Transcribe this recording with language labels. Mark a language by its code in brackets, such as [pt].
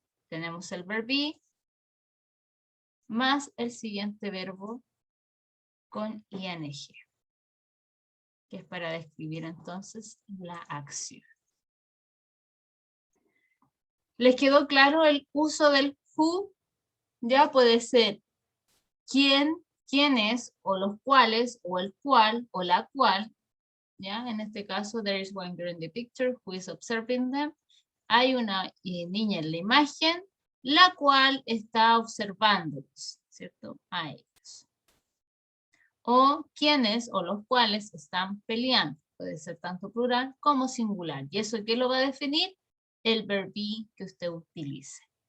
[es] Tenemos el verbo be más el siguiente verbo con ing, que es para describir entonces la acción. ¿Les quedó claro el uso del who? Ya puede ser quién, quiénes, o los cuales, o el cual, o la cual. ¿Ya? En este caso, [en] there is one girl in the picture who is observing them. [es] Hay una niña en la imagen, la cual está observándolos, ¿cierto? A ellos. O quienes o los cuales están peleando. Puede ser tanto plural como singular. ¿Y eso qué lo va a definir? El verbo que usted utilice.